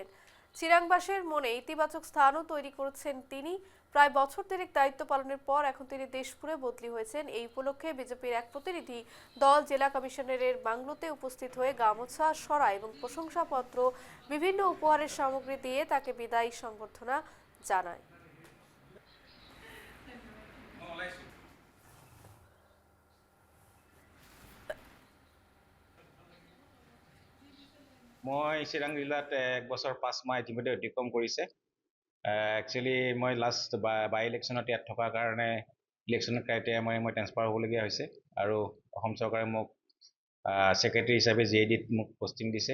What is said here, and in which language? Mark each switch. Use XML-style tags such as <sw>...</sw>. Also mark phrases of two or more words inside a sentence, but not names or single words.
<bn>চিরাংবাসীর মনে ইতিবাচক স্থানও তৈরি করেছেন তিনি। প্রায় বছর ৩ দায়িত্ব পালনের পর এখন তিনি দেশপুরে বদলি হয়েছেন। এই উপলক্ষে বিজেপির এক প্রতিনিধি দল জেলা কমিশনারের বাংলোতে উপস্থিত হয়ে গামছা, সরা এবং প্রশংসাপত্র, বিভিন্ন উপহারের সামগ্রী দিয়ে তাকে বিদায়ী সংবর্ধনা জানায়।</bn> <as>মই চিৰাং জিলাত 1 বছৰ 5 মাহ ইতিমধ্যে অতিক্ৰম কৰিছে। একচুৱেলি মই</as> <en>last by-election</en> <as>ইয়াত থকাৰ কাৰণে</as> <en>election criteria</en> <as>মই ট্ৰেন্সফাৰ হ'বলগীয়া হৈছে আৰু অসম চৰকাৰে মোক ছেক্ৰেটাৰী হিচাপে JDত মোক পষ্টিং দিছে।</as>